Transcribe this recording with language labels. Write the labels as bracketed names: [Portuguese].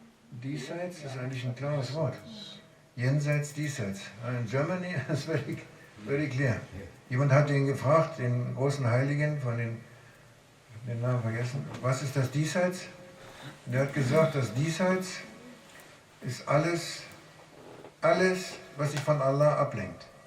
[German] Diesseits ist eigentlich ein klares Wort. Jenseits, diesseits. [English] In Germany is very clear. [German] Jemand hat ihn gefragt, den großen Heiligen von den Namen vergessen, was ist das Diesseits? Und er hat gesagt, das Diesseits ist alles, was sich von Allah ablenkt.